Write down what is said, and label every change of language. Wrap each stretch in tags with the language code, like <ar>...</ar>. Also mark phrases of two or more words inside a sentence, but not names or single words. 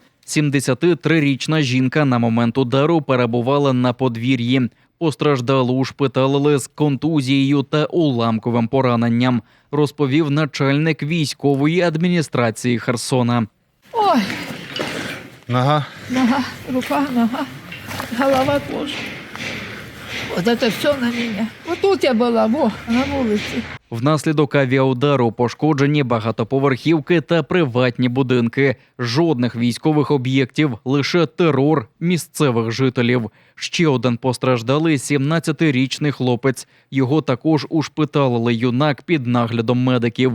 <uk>73-річна жінка на момент удару перебувала на подвір'ї. Постраждалу ушпиталили з контузією та уламковим пораненням, розповів начальник військової адміністрації Херсона. Ой,</uk> <ru>Нога. нога, рука, нога, голова тоже. Вот это все на меня. Вот тут я была,</ru> <uk>на вулиці. Внаслідок авіаудару пошкоджені багатоповерхівки та приватні будинки. Жодних військових об'єктів, лише терор місцевих жителів. Ще один постраждалий 17-річний хлопець. Його також ушпиталили юнак під наглядом медиків.</uk>